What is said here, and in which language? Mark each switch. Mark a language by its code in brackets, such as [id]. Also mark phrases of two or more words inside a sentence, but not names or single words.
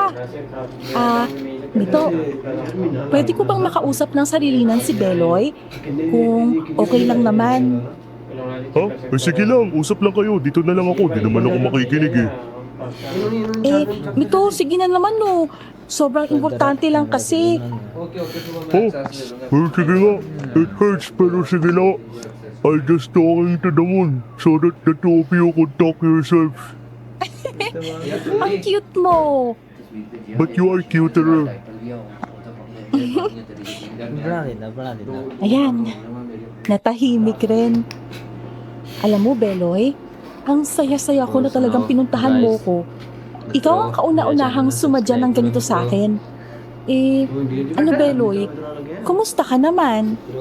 [tl] Mito, pwede ko bang makausap ng sarilinan si Beloy? Kung okay lang naman. Ha? Sige lang, usap lang kayo. Dito na lang ako. Di naman ako makikinig eh. Mito, sige na naman no. Sobrang importante lang kasi. [en] okay okay [hi] सुबह मैं Oh, एक्सेस ले लूंगा [tl] well, sige nga. [en] It hurts, [tl] pero sige na. [en] I just talking to the moon so that the two of you could talk yourselves. [tl] Ang cute mo. [en] But you are cuter. [hi] बना देना [tl] Ayan, natahimik rin. Alam mo, Beloy, ang saya-saya ko na talagang pinuntahan mo ko. Ikaw ang kauna-unahang sumadya ng ganito sa akin. Ano Beloy, kumusta ka naman?